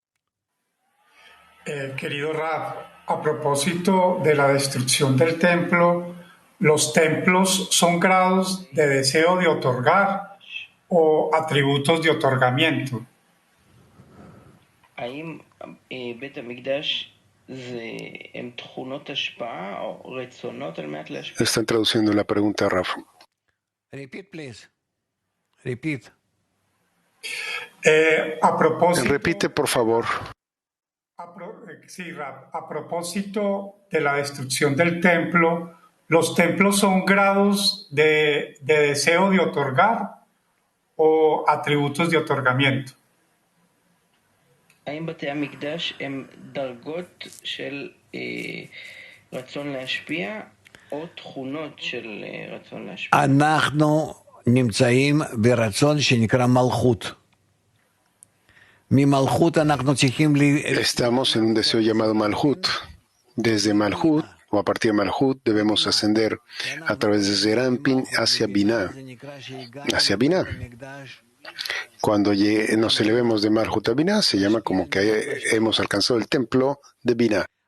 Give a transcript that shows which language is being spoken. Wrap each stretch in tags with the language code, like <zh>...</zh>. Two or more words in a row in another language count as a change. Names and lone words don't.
<es>Querido Rab, a propósito de la destrucción del templo, ¿los templos son grados de deseo de otorgar o atributos de otorgamiento? Están traduciendo la pregunta, Rafa.</es> <en>Repeat, please. Repeat.</en> <es>Repite, por favor. Sí, Rab. A propósito de la destrucción del templo, ¿los templos son grados de deseo de otorgar o atributos de otorgamiento?</es> <he>האם בתי המקדש הם דרגות של רצון להשפיע או תכונות של רצון להשפיע? אנחנו נמצאים ברצון שנקרא מלכות. ממלכות אנחנו צריכים</he> <es>Estamos en un deseo llamado Malhut. Desde Malhut o a partir de Malhut, debemos ascender a través de Zerampin hacia Binah. Hacia Binah. Cuando nos elevemos de Malhut a Binah, se llama como que hemos alcanzado el templo de Binah.</es>